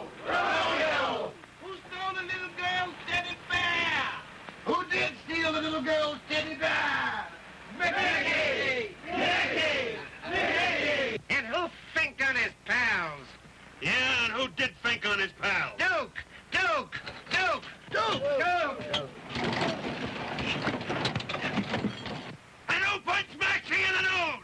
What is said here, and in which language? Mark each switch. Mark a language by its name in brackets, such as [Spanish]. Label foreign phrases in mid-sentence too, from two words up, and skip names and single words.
[English] Romeo! Who stole the little girl's teddy bear? Who did steal the little girl's teddy bear? Mickey! Mickey! Mickey! And who finked on his pals? Who did Fink on his pal? Duke! Duke! Duke! Duke! Duke! And who punched Maxie in the nose?